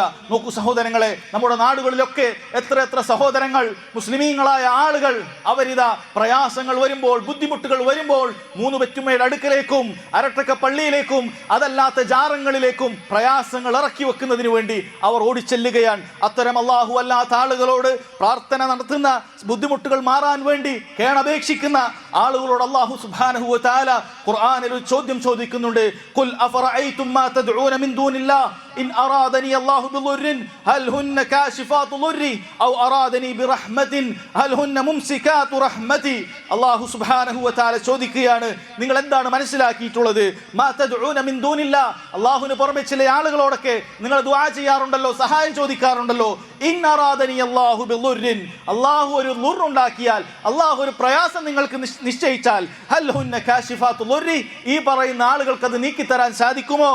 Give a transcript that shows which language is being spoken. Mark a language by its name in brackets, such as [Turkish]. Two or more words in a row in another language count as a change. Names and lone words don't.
[Malayalam] നോക്കൂ സഹോദരങ്ങളെ, നമ്മുടെ നാടുകളിലൊക്കെ എത്ര സഹോദരങ്ങൾ, മുസ്ലിമീങ്ങളായ ആളുകൾ, അവരിതാ പ്രയാസങ്ങൾ വരുമ്പോൾ, ബുദ്ധിമുട്ടുകൾ വരുമ്പോൾ 3 പെറ്റുമ്മയുടെ അടുക്കലേക്കും അരട്ടക്ക പള്ളിയിലേക്കും അതല്ലാത്ത ജാറങ്ങളിലേക്കും പ്രയാസങ്ങൾ ഇറക്കി വെക്കുന്നതിന് വേണ്ടി അവർ ഓടിച്ചെല്ലുകയാണ്. അത്തരം അല്ലാഹു അല്ലാത്ത ആളുകളോട് പ്രാർത്ഥന നടത്തുന്ന, ബുദ്ധിമുട്ടുകൾ മാറാൻ വേണ്ടി കേണപേക്ഷിക്കുന്ന ആളുകളോട് അല്ലാഹു [Arabic] سبحانه وتعالى [Malayalam] ഖുർആനിൽ ഒരു ചോദ്യം ചോദിക്കുന്നുണ്ട്. [Arabic] قل أفرأيتم ما تدعون من إن أرادني الله بضر هل هن كاشفات ضري أو أرادني برحمة هل هن ممسكات رحمتي. [Malayalam] അല്ലാഹു [Arabic] سبحانه وتعالى [Malayalam] ചോദിക്കുകയാണ്, നിങ്ങൾ എന്താണ് മനസ്സിലാക്കിയിട്ടുള്ളത്? [Arabic] ما تدعون من دون الله, [Malayalam] അല്ലാഹുവിന് പുറമെ ചില ആളുകളോടൊക്കെ നിങ്ങൾ ദുആ ചെയ്യാറുണ്ടല്ലോ, സഹായം ചോദിക്കാറുണ്ടല്ലോ. [Arabic] إن أرادني الله بضر, [Malayalam] അല്ലാഹു ഒരു ളുർ ഉണ്ടാക്കിയാൽ, അല്ലാഹു ഒരു പ്രയാസം നിങ്ങൾക്ക് നിശ്ചയിച്ചാൽ, [Arabic] هل هن كاشفات ضري, [Malayalam] ഈ പറയുന്ന ആളുകൾക്ക് അത് നീക്കി തരാൻ സാധിക്കുമോ?